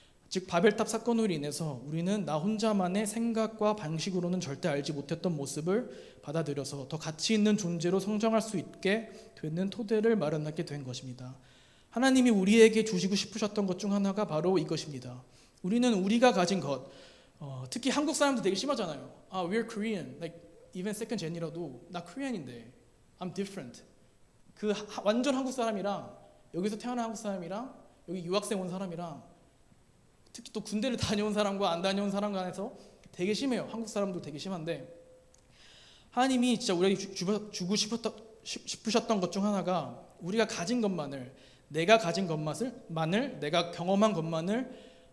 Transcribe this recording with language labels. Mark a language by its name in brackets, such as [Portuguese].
[Korean] 즉 바벨탑 사건으로 인해서 우리는 나 혼자만의 생각과 방식으로는 절대 알지 못했던 모습을 받아들여서 더 가치 있는 존재로 성장할 수 있게 되는 토대를 마련하게 된 것입니다. 하나님이 우리에게 주시고 싶으셨던 것 중 하나가 바로 이것입니다. 우리는 우리가 가진 것, 특히 한국 사람들 되게 심하잖아요. [English] We're Korean, like even second gen이라도 나 Korean인데 I'm different. [Korean] 그 완전 한국 사람이랑 여기서 태어난 한국 사람이랑 여기 유학생 온 사람이랑 특히 또 군대를 다녀온 사람과 안 다녀온 사람 간에서 되게 심해요. 한국 사람도 되게 심한데 하나님이 진짜 우리에게 주고 싶으셨던 것 중 하나가 우리가 가진 것만을 내가 가진 것만을 내가 경험한 것만을